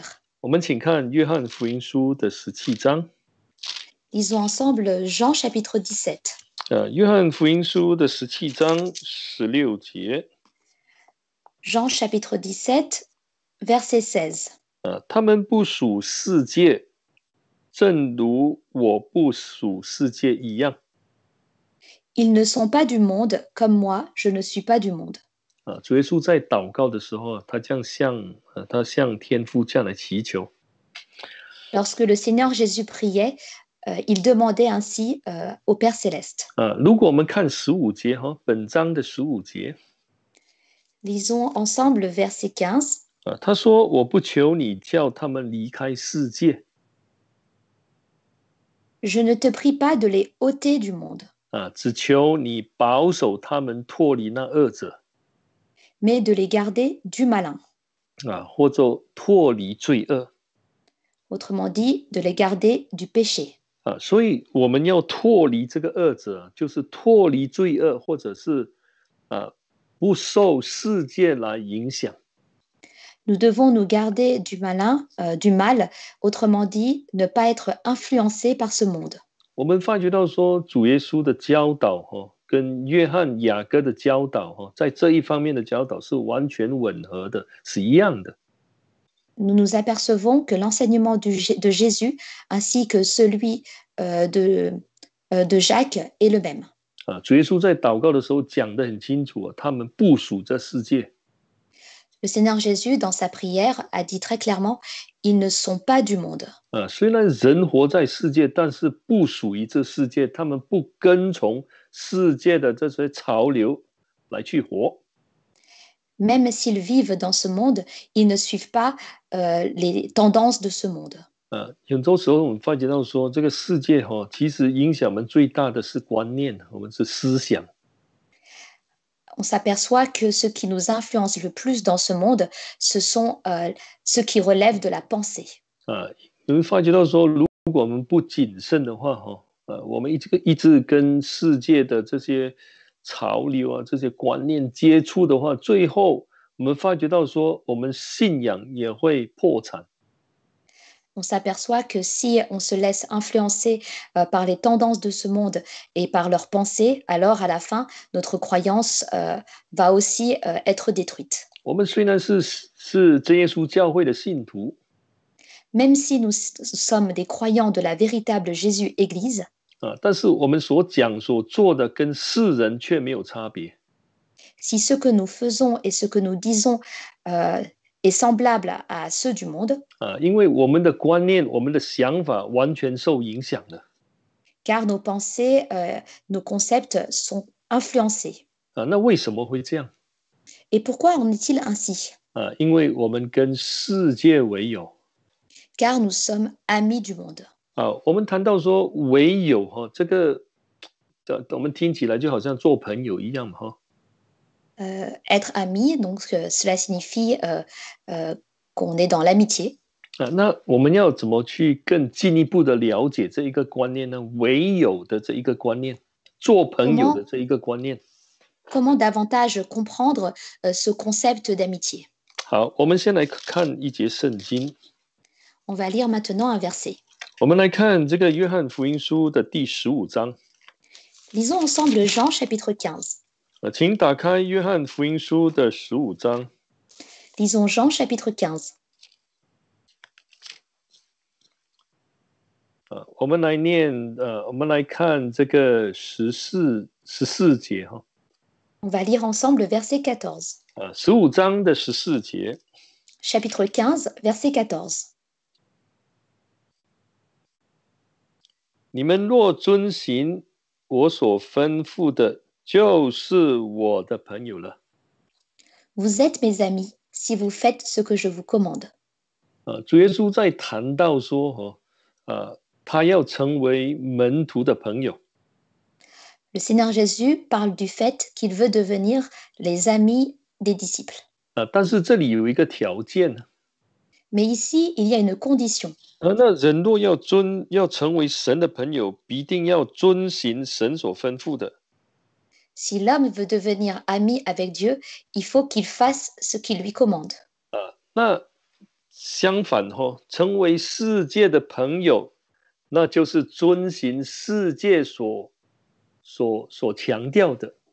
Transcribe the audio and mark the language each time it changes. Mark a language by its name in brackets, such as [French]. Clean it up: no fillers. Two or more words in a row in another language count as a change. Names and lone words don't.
[Chinese] 我们请看约翰福音书的17章。 [French] Lisons ensemble Jean chapitre 17. [Chinese] 约翰福音书的17章16节。 [French] Jean chapitre 17, verset 16. [Chinese] 他们不属世界，正如我不属世界一样。 [French] Ils ne sont pas du monde, comme moi, je ne suis pas du monde. [Chinese] 主耶稣在祷告的时候，他向天父这样来祈求。 [French] Lorsque le Seigneur Jésus priait, il demandait ainsi au Père céleste. [Chinese] 如果我们看15节本章的15节。 [French] Lisons ensemble le verset 15. [Chinese] 他说：“我不求你叫他们离开世界。 [French] Je ne te prie pas de les ôter du monde, [Chinese] 只求你保守他们脱离那恶者。 [French] mais de les garder du malin. [Chinese] 或者脱离罪恶。 [French] Autrement dit, de les garder du péché. [Chinese] 所以我们要脱离这个恶者，就是脱离罪恶，或者是不受世界来影响。 [French] Nous devons nous garder du malin, du mal, autrement dit, ne pas être influencés par ce monde. [Chinese] 我们发觉到说，主耶稣的教导跟约翰、雅各的教导在这一方面的教导是完全吻合的，是一样的。 [French] Nous nous apercevons que l'enseignement de Jésus ainsi que celui de Jacques est le même. [Chinese] 主耶稣在祷告的时候讲得很清楚，他们不属这世界。 [French] Le Seigneur Jésus, dans sa prière, a dit très clairement, ils ne sont pas du monde. [Chinese] 虽然人活在世界，但是不属于这世界，他们不跟从世界的这些潮流来去活。 [French] Même s'ils vivent dans ce monde, ils ne suivent pas les tendances de ce monde. [Chinese] 很多时候我们发觉到说，这个世界其实影响我们最大的是观念，我们是思想。 [French] On s'aperçoit que ce qui nous influence le plus dans ce monde, ce sont ceux qui relèvent de la pensée. [Chinese] 你会发觉到说，如果我们不谨慎的话，我们一直跟世界的这些潮流这些观念接触的话，最后我们发觉到说，我们信仰也会破产。 [French] On s'aperçoit que si on se laisse influencer par les tendances de ce monde et par leurs pensées, alors à la fin, notre croyance va aussi être détruite. [Chinese] 我们虽然是真耶稣教会的信徒， [French] Même si nous sommes des croyants de la véritable Jésus Église, [Chinese] 但是我们所讲所做的跟世人却没有差别。 [French] si ce que nous faisons et ce que nous disons est semblable à ceux du monde, [Chinese] 因为我们的观念、我们的想法完全受影响了。 [French] car nos pensées, nos concepts sont influencés. [Chinese] 那为什么会这样？ [French] Et pourquoi en est-il ainsi? [Chinese] 因为我们跟世界为友。 [French] Car nous sommes amis du monde. [Chinese] 我们谈到说为友这个，我们听起来就好像做朋友一样嘛 [French] être ami, donc cela signifie qu'on est dans l'amitié. [Chinese] 那我们要怎么去更进一步的了解这一个观念呢？为友的这一个观念，做朋友的这一个观念。 [French] Comment davantage comprendre ce concept d'amitié? [Chinese] 好，我们先来看一节圣经。 [French] On va lire maintenant un verset. [Chinese] 我们来看这个约翰福音书的第15章。 [French] Lisons ensemble Jean chapitre 15. [Chinese] 请打开约翰福音书的15章。 [French] Lisons Jean chapitre 15. [Chinese] 我们来念，我们来看这个14节 [French] On va lire ensemble le verset 14. [Chinese] 15 章的14节。 [French] Chapitre 15, verset 14. [Chinese] 你们若遵行我所吩咐的，就是我的朋友了。 [French] Vous êtes mes amis si vous faites ce que je vous commande. [Chinese] 主耶稣在谈到说，他要成为门徒的朋友。 [French] Le Seigneur Jésus parle du fait qu'il veut devenir les amis des disciples. [Chinese] 但是这里有一个条件。 [French] Mais ici, il y a une condition. [Chinese] 那人若要成为神的朋友，必定要遵行神所吩咐的。 [French] Si l'homme veut devenir ami avec Dieu, il faut qu'il fasse ce qu'il lui commande. [Chinese] 那相反成为世界的朋友，那就是遵行世界所强调的。